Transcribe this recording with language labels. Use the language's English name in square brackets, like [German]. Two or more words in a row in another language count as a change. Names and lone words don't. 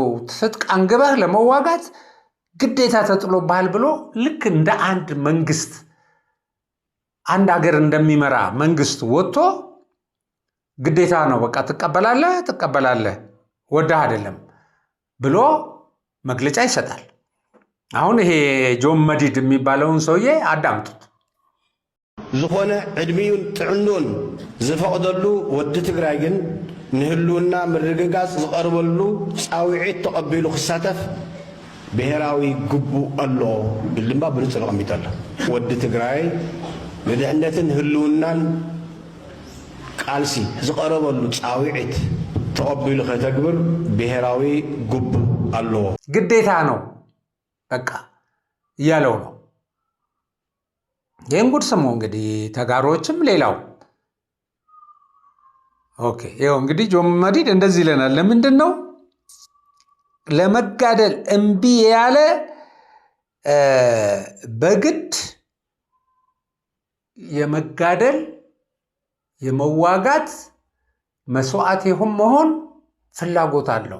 [Amharic] ትጥቅ አንግበህ ለመዋጋት ግዴታ ተጥሎብሃል ብሎ ልክ እንደ አንድ መንግስት፣ አንድ ሀገር እንደሚመራ መንግስት ወጥቶ ግዴታ ነው፣ በቃ ትቀበላለህ ወዳህ አይደለም ብሎ መግለጫ ይሰጣል። አሁን ይሄ ጆን መዲድ የሚባለውን ሰውዬ አዳምጡት። [Tigrinya] ዝኾነ ዕድሜዩን ጥዕኖን ዝፈቅደሉ ወዲ ትግራይ ግን ንህልውና ምርግጋጽ ዝቐርበሉ ፃውዒት ተቐቢሉ ክሳተፍ ብሔራዊ ግቡእ ኣሎ ብል ድማ ብንጹር ተቐሚጡ ኣሎ። ወዲ ትግራይ ንድሕነትን ህልውናን ቃልሲ ዝቐረበሉ ፃውዒት ተቐቢሉ ከተግብር ብሔራዊ ግቡእ ኣለዎ፣ [Amharic] ግዴታ ነው በቃ እያለው ነው። ይህን ጉድ ስሙ እንግዲህ ተጋሮችም ሌላው። ኦኬ ይኸው እንግዲህ ጆን መዲድ እንደዚህ ይለናል። ለምንድን ነው ለመጋደል እምቢ ያለ በግድ የመጋደል የመዋጋት መስዋዕት ይሁን መሆን ፍላጎት አለው?